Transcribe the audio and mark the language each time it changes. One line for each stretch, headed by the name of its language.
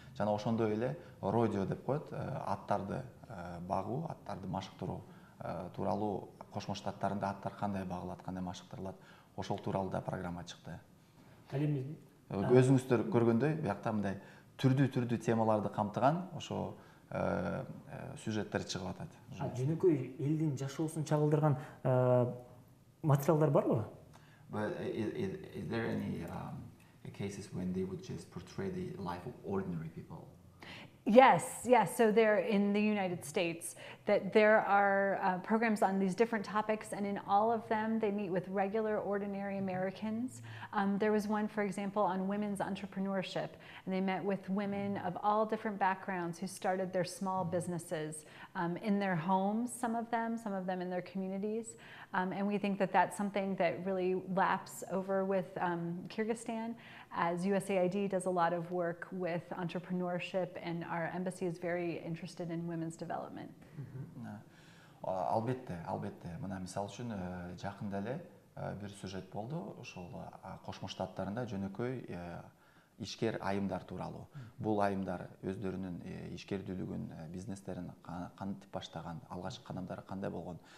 Kyrgyz: Жана ошондой эле родео деп коет, аттарды багуу, аттарды машыктыруу тууралуу Кошмо Штаттарында аттар кандай багылат, кандай машыктырылат, ошол тууралуу да программа чыкты. Ал эми Өзүңүздөр көргөндөй, биякта мындай түрдүү темаларды камтыган ошо сюжеттер чыгып атат. Жөнөкөй элдин жашоосун чагылдырган материалдар барбы?
English: But is there any cases when they would just portray the life of ordinary people? Yes. So there in the United States, that there are programs on these different topics, and in all of them, they meet with regular, ordinary Americans. There was one, for example, on women's entrepreneurship, and they met with women of all different backgrounds who started their small businesses in their homes, some of them in their communities. And we think that that's something that really laps over with Kyrgyzstan, as USAID does a lot of work with entrepreneurship, and our embassy is very interested in women's development.
Kyrgyz: Албетте. Мына мисалы үчүн жакында эле бир сюжет болду. Ошол Кошмо Штаттарында жөнөкөй ишкер айымдар тууралуу. Бул айымдар өздөрүнүн ишкердүүлүгүн, бизнестерин кантип баштаган, алгачкы кадамдары кандай болгон.